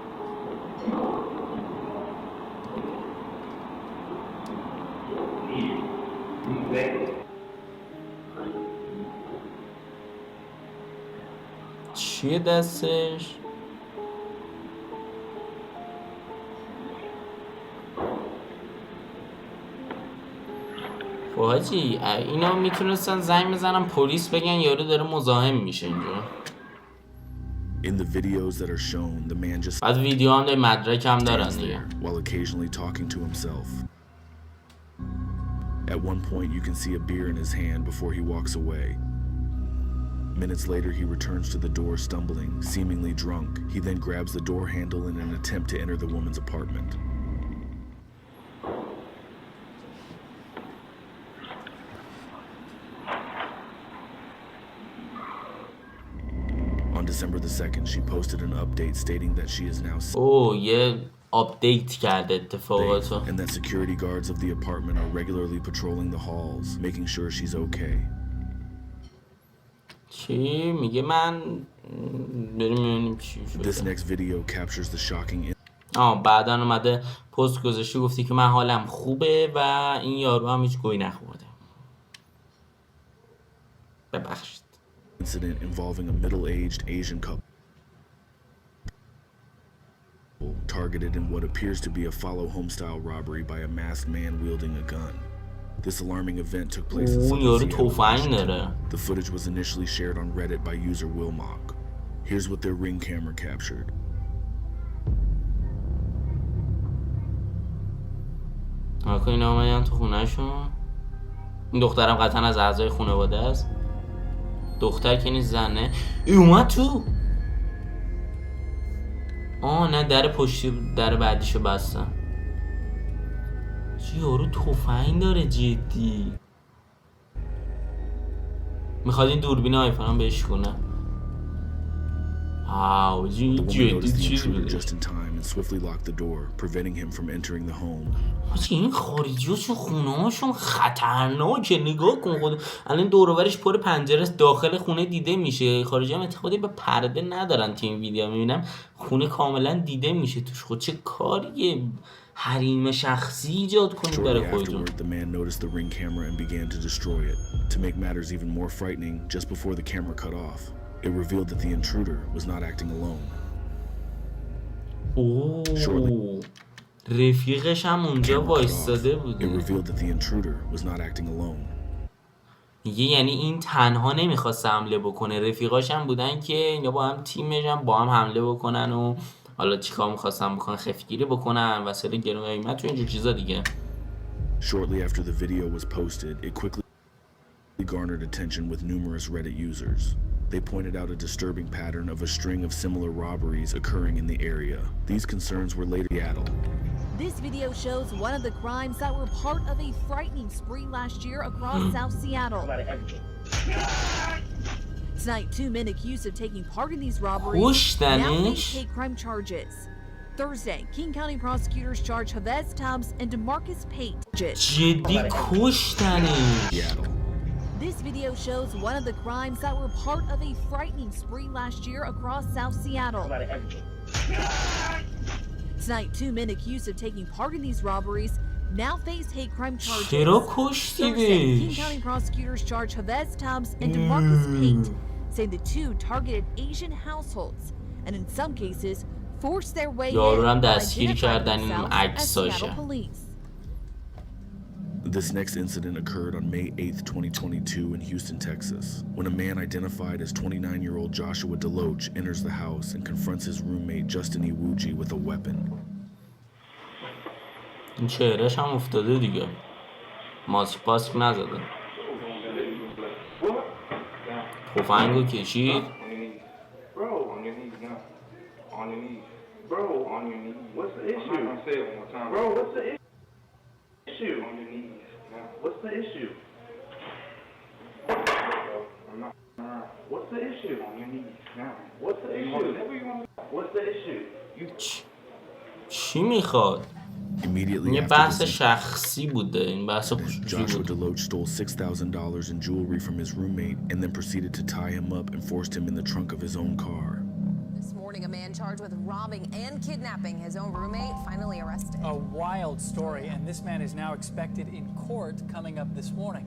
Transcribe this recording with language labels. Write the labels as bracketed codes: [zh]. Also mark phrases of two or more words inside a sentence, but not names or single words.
[fa] چیه دستش؟ خب حاجی اینا میتونستن زنگ بزنن پلیس بگن یارو داره مزاحم میشه اینجا. [en] In the videos that are shown, the man just [fa] بعد ویدیو هم مدرک هم دارن دیگه. [en] while occasionally talking to himself. At one point you can see a beer in his hand before he walks away. Minutes later he returns to the door stumbling, seemingly drunk. He then grabs the door handle in an attempt to enter the woman's apartment. On December the 2nd, she posted an update stating that she is now [fa] safe یه آپدیت کرده اتفاقاتو [en] and that security guards of the apartment are regularly patrolling the halls, making sure she's okay. [fa] چی میگه من بریم ببینیم چی شده. [en] This next video captures the shocking [fa] بعدن اومده پست گذاشته گفتی که من حالم خوبه و این یارو هم هیچ گوی نخورده. ببخشید. [en] incident involving a middle-aged Asian couple targeted in what appears to be a follow home-style robbery by a masked man wielding a gun. This alarming event took place in Seattle, Washington. The footage was initially shared on Reddit by user Wilmock. Here's what their Ring camera captured. [fa] اینا اومدن تو خونه‌شون. این دخترم قطعا از اعضای خانواده است. دختر که نیست زنه. اومد تو. نه در پشتی در بعدیشو بستن. چی یارو تفنگ داره جدی. میخواد این دوربین آیفون هم بهش کنه. جدی چیز بوده. [en] Swiftly locked the door, preventing him from entering the home. [fa] این خارجی‌هاشون خونه‌هاشون خطرناکه. نگاه کن خود الان دور و برش پر پنجره داخل خونه دیده میشه. خارجی‌ها اعتقادی به پرده ندارن. تو این ویدیو میبینم خونه کاملا دیده میشه توش. خود چه کاریه حریم شخصی ایجاد کنید برای خودتون. [en] The man noticed the Ring camera and began to destroy it. To make matters even more frightening, just before the camera cut off, it revealed that the intruder was not acting alone. [fa] رفیقش هم اونجا وایستاده بوده. میگه یعنی این تنها نمیخواست حمله بکنه، رفیقاش هم بودن که اینا با هم تیمش هم با هم حمله بکنن و حالا چیکار میخواستن بکنن، خفگیری بکنن، وسایل گرون قیمت و اینجور چیزا دیگه. [en] Shortly after the video was posted, it quickly garnered attention with numerous Reddit users. They pointed out a disturbing pattern of a string of similar robberies occurring in the area. These concerns were later in Seattle. This video shows one of the crimes that were part of a frightening spree last year across South Seattle. Tonight, 2 men accused of taking part in these robberies now face hate crime charges. Thursday, King County prosecutors charged Chavez Tubbs and DeMarcus Pate. [fa] جدی کشتنش. [en] This video shows one of the crimes that were part of a frightening spree last year across South Seattle. Tonight, 2 men accused of taking part in these robberies now face hate crime charges. Thursday, King County prosecutors charged Chavez Tubbs and DeMarcus Pate, saying the two targeted Asian households and in some cases forced their way in and identified themselves as Seattle police. This next incident occurred on May 8th, 2022 in Houston, Texas, when a man identified as 29-year-old Joshua DeLoach enters the house and confronts his roommate Justin Iwuji with a weapon. [fa] این چهرهش هم افتاده دیگه. ماسک نزده. تفنگو کشید. [en] What's the issue? What's the issue? On your knees now. What's the issue? What's the issue? [fa] چی میخواد؟ [en] Immediately [fa] یه بحث شخصی بوده. این بحث [en] Joshua DeLoach stole $6,000 in jewelry from his roommate and then proceeded to tie him up and forced him in the trunk of his own car. This morning, a man charged with robbing and kidnapping his own roommate finally arrested. A wild story, and this man is now expected in court coming up this morning.